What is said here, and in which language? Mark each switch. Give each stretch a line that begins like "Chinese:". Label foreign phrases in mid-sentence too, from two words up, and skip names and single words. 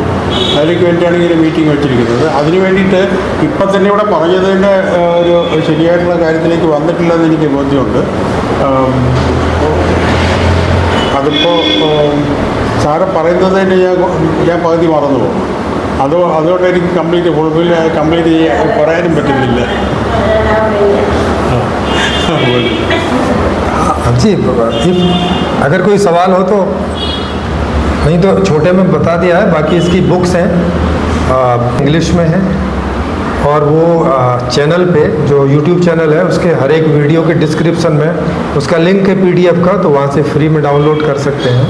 Malayalam: അതിലേക്ക് വേണ്ടിയാണ് ഇങ്ങനെ മീറ്റിംഗ് വെച്ചിരിക്കുന്നത്. അതിന് വേണ്ടിയിട്ട് ഇപ്പം തന്നെ ഇവിടെ പറഞ്ഞതിൻ്റെ ഒരു ശരിയായിട്ടുള്ള കാര്യത്തിലേക്ക് വന്നിട്ടില്ലെന്ന് എനിക്ക് ബോധ്യമുണ്ട്. അതിപ്പോൾ സാറ് പറയുന്നത് തന്നെ ഞാൻ പകുതി മറന്നു പോകും. അതുകൊണ്ട് എനിക്ക് കംപ്ലീറ്റ് പറയാനും പറ്റുന്നില്ല.
Hindi: जी, अगर कोई सवाल हो तो, नहीं तो छोटे में बता दिया है। बाकी इसकी बुक्स हैं, इंग्लिश में हैं, और वो चैनल पे जो YouTube चैनल है उसके हर एक वीडियो के डिस्क्रिप्शन में उसका लिंक है PDF का, तो वहाँ से फ्री में डाउनलोड कर सकते हैं।